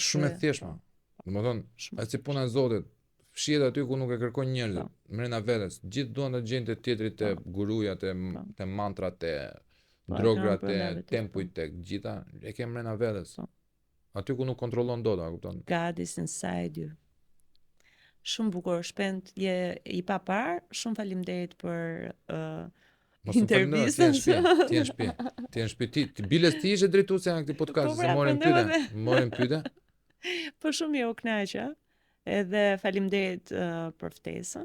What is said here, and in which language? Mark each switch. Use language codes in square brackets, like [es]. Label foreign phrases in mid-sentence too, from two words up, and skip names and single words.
[sq] Shumë e thjeshtë. Domethënë, ai si puna e Zotit, fshihet aty ku nuk e kërkon njerëzit, brenda vetes. Gjithë duan të gjejnë te tjetrit, te gurujat, te mantrat, te drograt, te tempujt, te gjitha, e ke brenda vetes. Aty ku nuk kontrollon dot, a kupton? [en] God is inside you. [sq] Shumë bukur, shpend je i papar. Shumë faleminderit për intervistën. Ti në shtëpi. Ti biles ti ishe drejtuesja në këtë podcast, se morën pyetje. Po shumë mirë u kënaqa. Edhe faleminderit për ftesën.